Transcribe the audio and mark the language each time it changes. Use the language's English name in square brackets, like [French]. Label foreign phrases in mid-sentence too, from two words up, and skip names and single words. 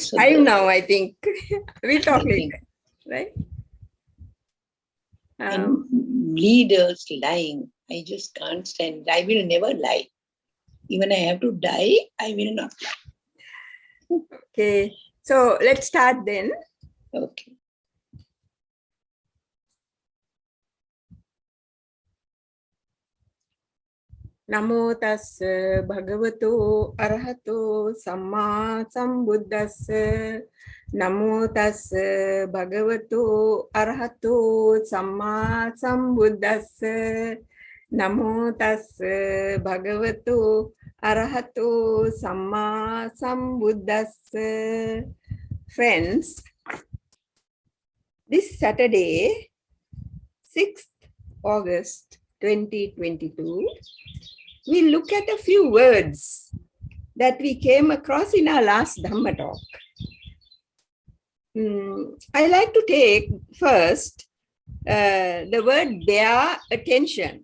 [English] it's time now, I think. We'll talk later, right? And leaders lying. I just can't stand. I will never lie. Even I have to die, I will not lie. Okay. So let's start then. Okay. [Pali] Namo tassa bhagavato arahato samma sambuddhassa. Namo tassa bhagavato arahato samma sambuddhassa. Namo tassa bhagavato arahato samma sambuddhassa. [English] Friends, this Saturday, 6th August 2022, we look at a few words that we came across in our last Dhamma talk. I like to take first the word bear attention.